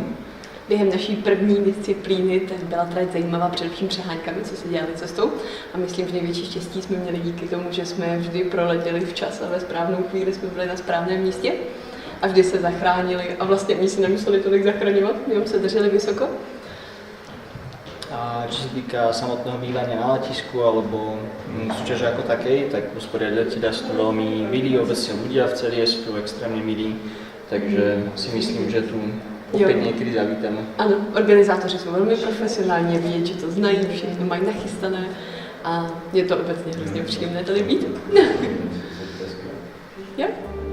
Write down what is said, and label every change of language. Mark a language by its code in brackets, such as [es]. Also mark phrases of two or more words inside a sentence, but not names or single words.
[cs] Během naší první disciplíny tak byla trať zajímavá především přeháňkami, co se dělali cestou. A myslím, že největší štěstí jsme měli díky tomu, že jsme vždy proletěli včas a ve správnou chvíli jsme byli na správném místě a vždy se zachránili. A vlastně oni si nemuseli tolik zachraňovat, jenom se drželi vysoko. [sk] A čo sa týka samotného bývania na letisku alebo súťaže ako takej, tak usporiadateľia sú tu veľmi milí, obecne ľudia v Celie sú tu extrémne milí, takže si myslím, že tu [cs] opět někdy zavítáme. Ano, organizátoři jsou velmi profesionální, vidět, že to znají, všechno mají nachystané a je to obecně hrozně příjemné tady být. Jo?